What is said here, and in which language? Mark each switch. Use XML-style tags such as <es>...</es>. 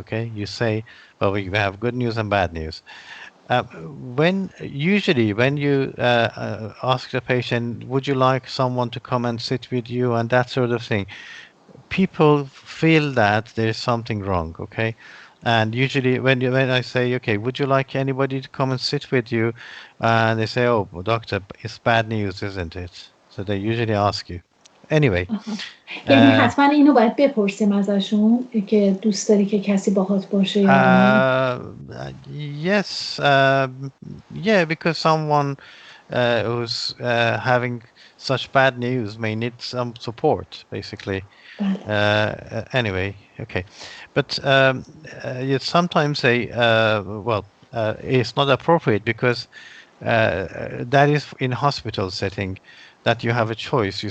<en>Okay, you say, well, we have good news and bad news. When usually when you ask the patient, would you like someone to come and sit with you and that sort of thing, people feel that there's something wrong. Okay, and usually when I say, okay, would you like anybody to come and sit with you, and they say, oh, well, doctor, it's bad news, isn't it? So they usually ask you. Anyway,</en> <fa>آها. یعنی uh, حتما اینو باید بپرسیم ازشون که دوست داری که کسی باهات باشه یا نه.</fa> <en>uh, yes, yeah, because someone who's having such bad news may need some support, basically.</en> <fa>بله.</fa> <en>Anyway, okay, but you sometimes say, well, it's not appropriate because that is in hospital setting that you have a choice.</en>